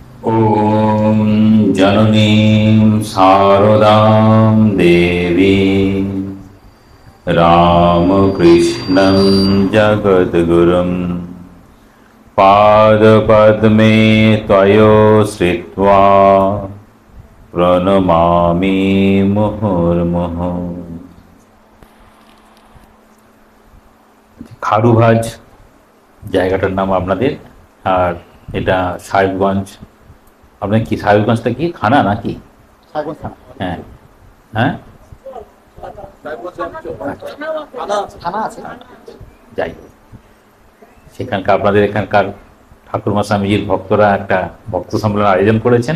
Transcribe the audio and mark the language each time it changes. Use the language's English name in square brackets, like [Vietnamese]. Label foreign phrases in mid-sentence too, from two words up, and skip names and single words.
[Sanskrit] ॐ जननीं शारदां देवीं रामकृष्णं जगद्गुरुं पादपद्मे त्वयोश्रित्वा प्रणमामि मुहुर्मुहुः। [Bangla] খারুভাজ জায়গাটার নাম আপনাদের, আর এটা সাহেবগঞ্জ। আপনার কি সাহেবগঞ্জটা কি থানা নাকি? হ্যাঁ হ্যাঁ, যাই সেখানকার আপনাদের এখানকার ঠাকুরমা স্বামীজির ভক্তরা একটা ভক্ত সম্মেলন আয়োজন করেছেন।